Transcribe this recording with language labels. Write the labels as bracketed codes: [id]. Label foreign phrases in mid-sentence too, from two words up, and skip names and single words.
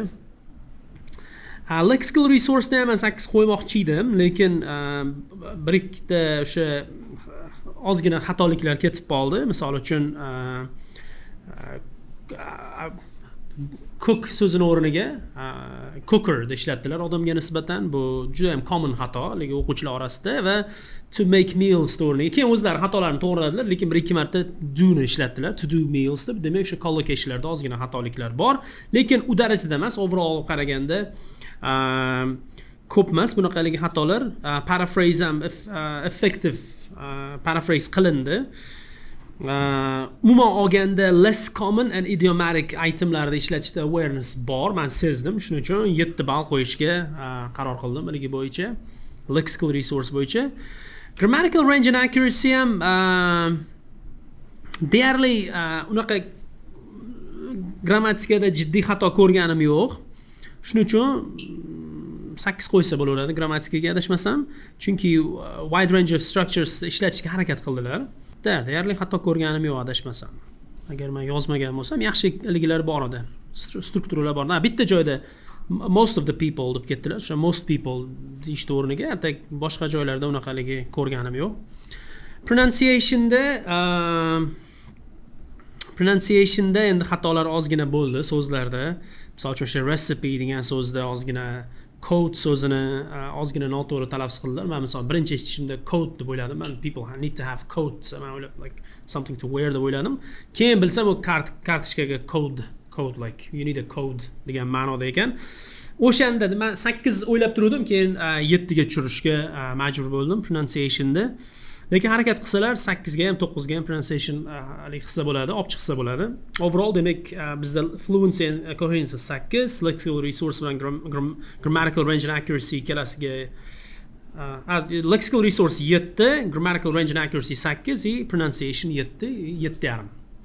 [en] Lexical resource [uz] da ham 8 qo'ymoqchi edim, lekin bir ikkita o'sha ozgina xatoliklar ketib qoldi. Misol uchun cook so'zini o'rniga cooker da ishlatdilar odamga nisbatan. Bu juda ham common xato lekin o'quvchilar orasida, va [en] to make meals [uz] o'rniga keyin o'zlari xatolarni to'g'riladilar, lekin bir ikki marta do ni ishlatdilar, [en] to do meals [uz] deb. Demak, o'sha collocationlarda ozgina xatoliklar bor, lekin u darajada emas. Overall qaraganda ko'p emas bunaqaligi xatolar. Paraphrase ham [en] effective paraphrase [uz] qilindi. Umuman olganda [en] less common and idiomatic itemlarda [uz] ishlatishda awareness bor. Men sezdim, shuning uchun 7 ball qo'yishga qaror qildim ligi bo'yicha, [en] lexical resource [uz] bo'yicha. [en] Grammatical range and accuracy [uz] ham deyarli unaqa grammatikada jiddiy xato ko'rganim yo'q. Shuning uchun 8 qo'ysa bo'laveradi grammatikaga adashmasam, chunki [en] wide range of structures [uz] ishlatishga harakat qildilar. Deyarli xato ko'rganim yo'q adashmasam. Agar men yozmagan bo'lsam, yaxshiliklar bor edi, strukturalar bor. Bitta joyda [en] most of the people [uz] deb ketdilar. O'sha [en] most people [uz] deyishdi o'rniga, atak boshqa joylarda unaqaligi ko'rganim yo'q. Pronunciationda endi xatolar ozgina bo'ldi so'zlarda. Misol uchun o'sha recipe degan so'zda ozgina code so'zini ozgina noto'g'ri talaffuz qildilar. Men misol birinchi eshitishimda code deb o'yladim. [en] Men people need to have coats. [uz] Men o'ylab [en] like something to wear [uz] deb o'yladim. Keyin bilsam u kartochkaga [en] code like you need a code [uz] degan ma'noda ekan. O'shanda men 8 o'ylab turdim, keyin 7 ga tushirishga majbur bo'ldim pronunciationda. Lekin harakat qilsalar 8 ga ham 9 ga ham pronunciation qilsa bo'ladi, olib chiqsa bo'ladi. [en] Overall [uz] demak bizda [en] fluency and coherence 8, lexical resource bilan grammatical range and accuracy kelasiga lexical resource 7, grammatical range and accuracy 8, pronunciation 7.5.